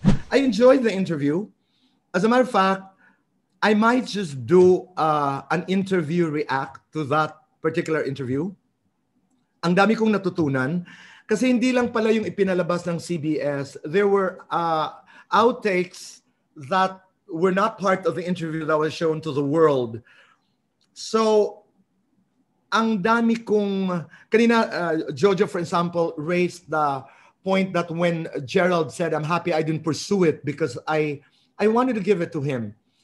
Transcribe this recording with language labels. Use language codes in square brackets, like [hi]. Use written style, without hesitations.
[en] I enjoyed the interview. As a matter of fact, I might just do an interview react to that particular interview. [tl] Ang dami kong natutunan kasi hindi lang pala yung ipinalabas ng CBS. [en] There were outtakes that were not part of the interview that was shown to the world. [tl] So, ang dami kong... [en] Kanina, Jojo, for example, raised the point that when Gerald said, I'm happy I didn't pursue it because I wanted to give it to him.